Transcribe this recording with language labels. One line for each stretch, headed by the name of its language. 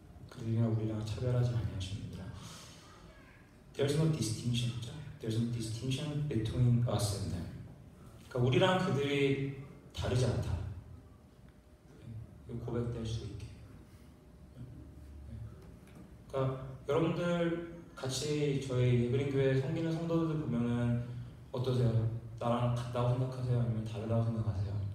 Korean: 그들이나 우리나 차별하지 아니하셨느니라.
English: There's no distinction. There's no distinction between us and them.
Korean: 그러니까 우리랑 그들이 다르지 않다. 고백될 수 있게. 그러니까 여러분들 같이 저희 예그린교회 섬기는 성도들 보면은 어떠세요? 나랑 같다고 생각하세요? 아니면 다르다고 생각하세요?